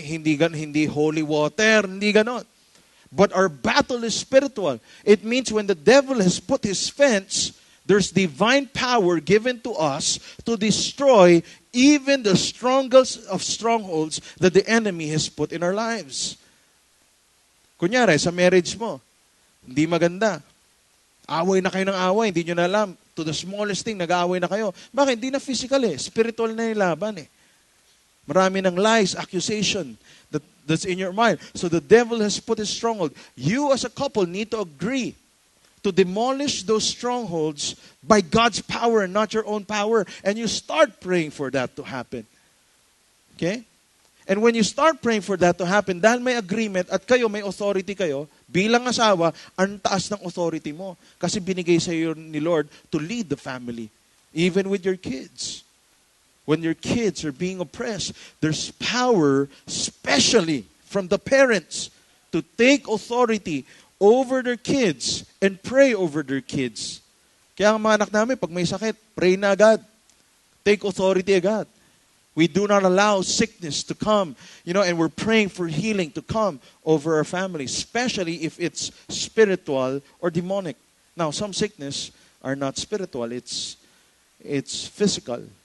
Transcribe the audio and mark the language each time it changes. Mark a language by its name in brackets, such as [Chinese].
[Filipino] Hindi holy water, hindi ganon. [English] But our battle is spiritual. It means when the devil has put his fence, there's divine power given to us to destroy even the strongest of strongholds that the enemy has put in our lives. [Filipino] Kunyari, sa marriage mo, hindi maganda. Away na kayo ng away, hindi nyo na alam. To the smallest thing, nag-aaway na kayo. Bakit? Hindi na physical eh. Spiritual na yung laban eh. Marami ng [English] lies, accusation that's in your mind. So the devil has put his stronghold. You as a couple need to agree to demolish those strongholds by God's power and not your own power. And you start praying for that to happen. [Filipino] Okay? [English] And when you start praying for that to happen, [Filipino] dahil may agreement at kayo, may authority kayo, bilang asawa, ang taas ng authority mo. Kasi binigay sa iyo ni Lord [English] to lead the family. Even with your kids. When your kids are being oppressed, there's power, especially from the parents, to take authority over their kids and pray over their kids. [Filipino] Kaya ang mga anak namin, pag may sakit, pray na agad. [English] Take authority agad. We do not allow sickness to come, and we're praying for healing to come over our family, especially if it's spiritual or demonic. Now, some sickness are not spiritual, it's physical.